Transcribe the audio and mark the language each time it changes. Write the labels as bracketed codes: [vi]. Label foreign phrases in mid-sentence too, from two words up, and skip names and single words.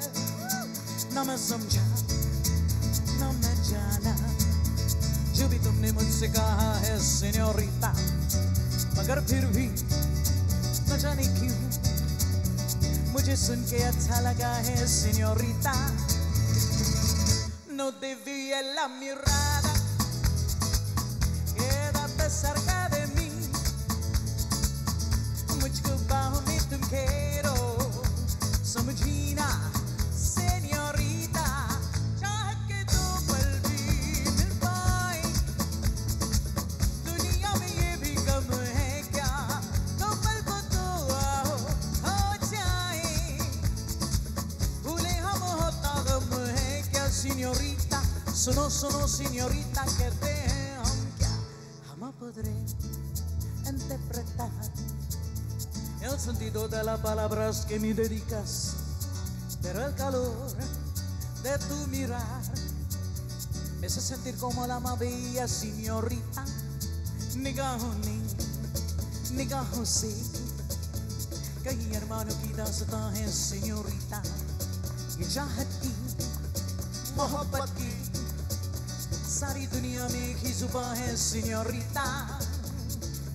[es] No me [hi] समझा, [es] no me [hi] जाना, जो भी तुमने मुझसे कहा है señorita, मगर फिर भी न जाने क्यों मुझे सुन के अच्छा लगा है señorita. [es] No desvíes la mirada, quédate cerca de mí, [hi] मुझको बाहों में तुम घेरो, समझीना señorita, चाह के दो पल भी मिल पाए, दुनिया में ये भी कम है क्या, दो पल को तो आओ हो जाए, भूले हम होता गम है क्या [es] señorita, suno señorita, [hi] कहते हैं हम क्या, हम [es] podré interpretar el sentido de las palabras que me dedicas, pero el calor de tu mirar me hace sentir como la más bella señorita. [hi] निगाहों से कहीं अरमानों की दास्तां है señorita, ये चाहत की मोहब्बत की सारी दुनिया में एक ही जुबान है señorita.